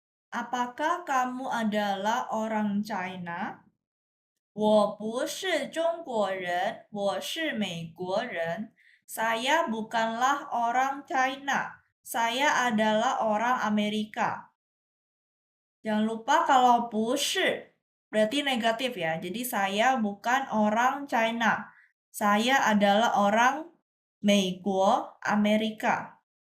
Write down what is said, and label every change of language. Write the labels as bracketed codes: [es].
[id] Apakah kamu adalah orang China? [zh] 我不是中国人，我是美国人。 [id] Saya bukanlah orang China. Saya adalah orang Amerika. Jangan lupa kalau 不是 berarti negatif ya. Jadi saya bukan orang China. Saya adalah orang 美国 Amerika.